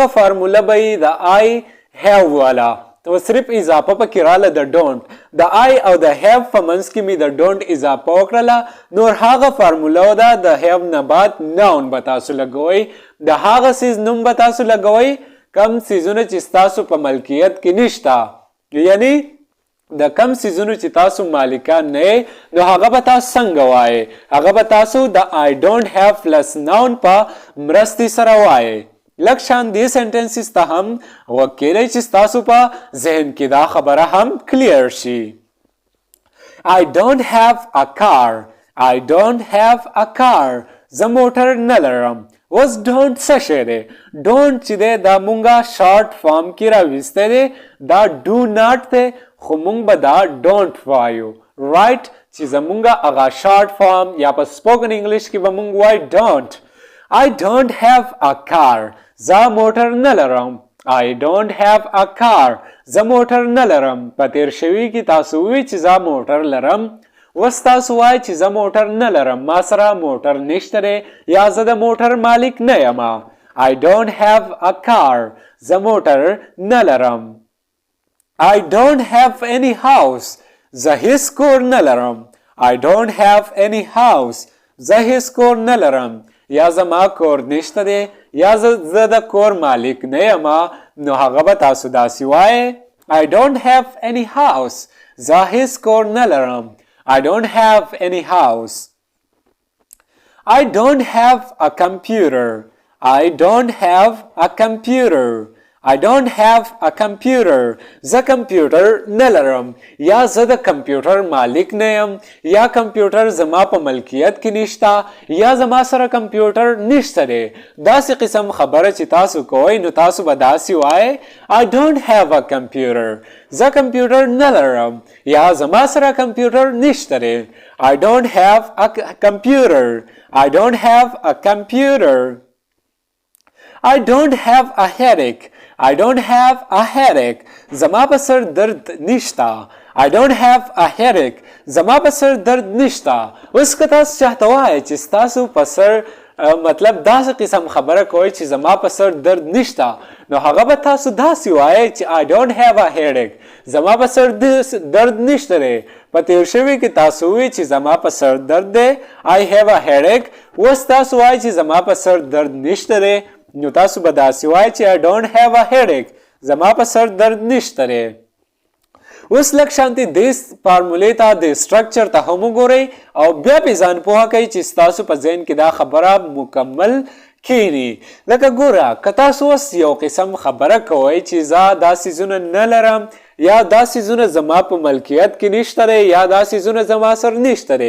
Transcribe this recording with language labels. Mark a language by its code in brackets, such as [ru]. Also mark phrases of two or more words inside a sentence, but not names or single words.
[ps] فارموله به یې د [en] I have [ps] والا تو صرف اضافه پکې راله د ډونټ، د آی او د هیو په منځ کې مې د ډونټ اضافه وکړله، نور هغه فارموله ده د هیو نه بعد ناون به تاسو لګوئ، د هغه سیز نوم به تاسو لګوئ کم سیزونه چې ستاسو په ملکیت کې نشته، یعنی د کم سیزونو چې تاسو مالکان نه نو هغه به تاسو څنګه وایي؟ هغه به تاسو د [en] I don't have plus noun [ps] په مرستې سره وایي. لکه شان دې سنټنسز ته هم وکیلی چې تاسو په ذهن کې دا خبره هم کلیر شي. [en] I don't have a car. I don't have a car. [ps] زه موټر نه لرم. اوس ډونټ څه شی دی؟ ډونټ چې دی دا مونږه [en] short form [ps] کې راویستی دی، دا [en] do not [ps] دی خو مونږ به دا ډونټ وایو. رایټ، چې زمونږه هغه [en] short form [ps] یا په [en] spoken English [ps] کې به مونږ وایو ډونټ. [en] I don't have a car. [ps] زه موټر نه لرم. [en] I don't have a car. [ps] زه موټر نه لرم. په تیر شوي کې تاسو وی چې زه موټر لرم، اوس تاسو وایئ چې زه موټر نه لرم، ما سره موټر نشته دی یا زه د موټر مالک نه یم. [en] I don't have a car. [ps] زه موټر نه لرم. [en] I don't have any house. [ps] زه هیڅ کور نه لرم. [en] I don't have any house. [ps] زه هیڅ کور نه لرم، یا زما کور نشته دی یا زه د کور مالک نه یم، نو هغه به تاسو داسې وایئ [en] I don't have any house. [ps] زه هیڅ کور نه لرم. [en] I don't have any house. I don't have a computer. I don't have a computer. I don't have a computer. [ps] زه کمپیوټر نه لرم، یا زه د کمپیوټر مالک نه یم، یا کمپیوټر زما په ملکیت کې نشته، یا زما سره کمپیوټر نشته دی. داسې قسم خبره چې تاسو کوئ نو تاسو به داسې وایئ [en] I don't have a computer. [ps] زه کمپیوټر نه لرم یا زما سره کمپیوټر نشته دی. [en] I don't have a computer. I don't have a computer. I don't have a headache. I don't have a headache. [ps] زما په سر درد نشته. [en] I don't have a headache. [ps] زما په سر درد نشته. اوس که تاسو چاته وایئ چې ستاسو په سر مطلب داسې قسم خبره کوئ چې زما په سر درد نشته، نو هغه به تاسو داسې وایئ چې [en] I don't have a headache. [ps] زما په سر درد نشته دی. په تیر شوي کې تاسو وایئ چې زما په سر درد دی [en] I have a headache. [ps] اوس تاسو وایئ چې زما په سر درد نشته دی، نو تاسو به داسې وایئ چې [en] I don't have a headache. [ps] زما په سر درد نشته دی. اوس لږ شانتې دې فارمولې ته د سټرکچر ته هم وګورئ او بیا پې ځان پوهه کوئ چې ستاسو په ذهن کې دا خبره مکمل کینی. لکه ګوره که تاسو اوس یو قسم خبره کوئ چې زه دا څیزونه نه لرم یا دا څیزونه زما په ملکیت کې نشته دی یا دا څیزونه زما سره نشته دی.